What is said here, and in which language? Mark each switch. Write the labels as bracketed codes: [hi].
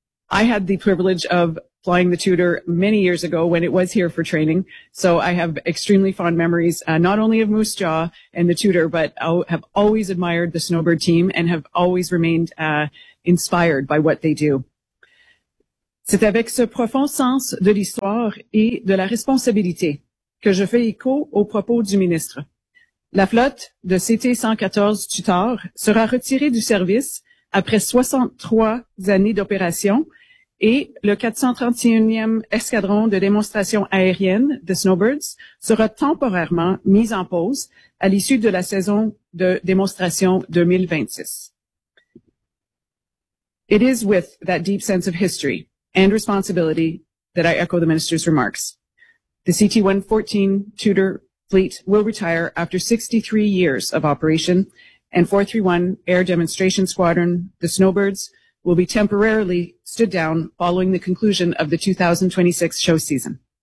[en] I had the privilege of flying the Tudor many years ago when it was here for training. So I have extremely fond memories, not only of Moose Jaw and the Tudor, but have always admired the Snowbird team and have always remained inspired by what they do. [fr] C'est avec ce profond sens de l'histoire. devoir et de la responsabilité que je fais écho aux propos du ministre. La flotte de CT-114 Tutor sera retirée du service après 63 années d'opération et le 431e escadron de démonstration aérienne de Snowbirds sera temporairement mis en pause à l'issue de la saison de démonstration 2026. [en] It is with that deep sense of history and responsibility that I echo the minister's remarks. The CT-114 Tudor fleet will retire after 63 years of operation, and 431 Air Demonstration Squadron, the Snowbirds, will be temporarily stood down following the conclusion of the 2026 show season.